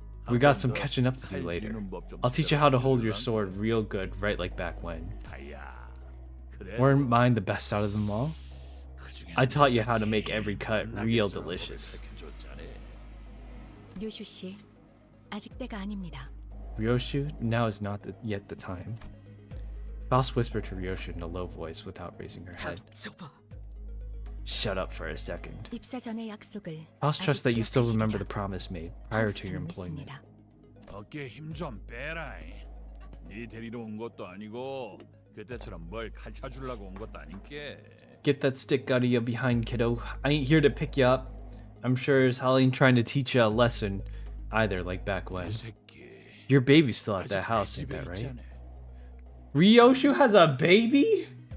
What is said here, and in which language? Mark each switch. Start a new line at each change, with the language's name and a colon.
English: We got some catching up to do later. I'll teach you how to hold your sword real good, right like back when. Weren't mine the best out of them all? I taught you how to make every cut real delicious.
Korean: 류슈 씨, 아직 때가 아닙니다.
English: Ryoshu, now is not yet the time. Faust whispered to Ryoshu in a low voice without raising her head. Shut up for a second.
Korean: 입사 전의 약속을
English: Faust trusts that you still remember the
Korean: 기억하시리라.
English: promise made prior to your employment.
Korean: 믿습니다. 어깨에 힘 좀 빼라. 네 데리러 온 것도 아니고 그때처럼 뭘 가르쳐 주려고 온 것도 아닌게.
English: Get that stick out of your behind, kiddo. I ain't here to pick you up. I'm sure as hell ain't trying to teach you a lesson either, like back when. Your baby's still at that house, ain't that right? Ryoshu has a baby?